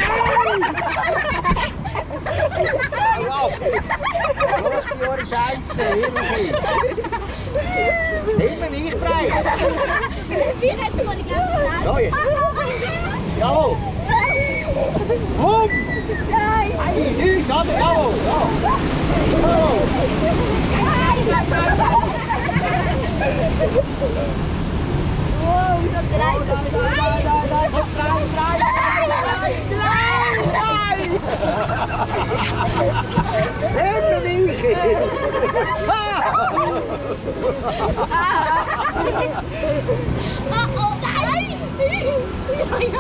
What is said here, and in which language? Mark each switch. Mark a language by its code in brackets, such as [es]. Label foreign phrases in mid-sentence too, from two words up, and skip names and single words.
[de] Wow! Was für eine Scheiße! Hilfe mich frei! Wie jetzt mal die ganze Zeit. So jetzt! Jawohl! Komm! Nein! Nein, nichts! Jawohl! Jawohl! [nl] Wow, dat draait op de [de] Hilfe mich! Oh, oh, nein! Ja,